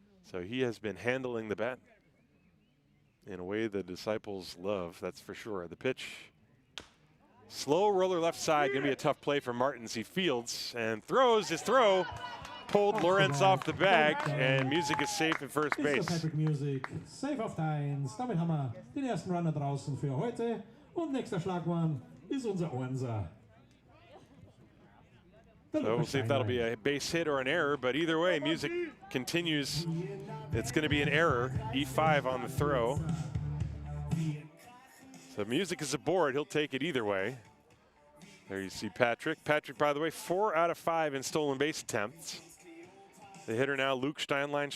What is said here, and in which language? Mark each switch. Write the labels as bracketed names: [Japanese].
[English] So he has been handling the bat in a way the Disciples love, that's for sure. The pitch, slow roller left side, gonna be a tough play for Martins. He fields and throws his throw. Pulled Lawrence off the bag, and Music is safe at first base. [German] Patrick Music, safe auf der 1. Damit haben wir den ersten Runner draußen für heute. Und nächster Schlagmann ist unser Onser. [English] So we'll see if that'll be a base hit or an error, but either way, Music continues. It's going to be an error, E5 on the throw. So Music is aboard, he'll take it either way. There you see Patrick. Patrick, by the way, 4 out of 5 in stolen base attempts. The hitter now, Luke Steinlein.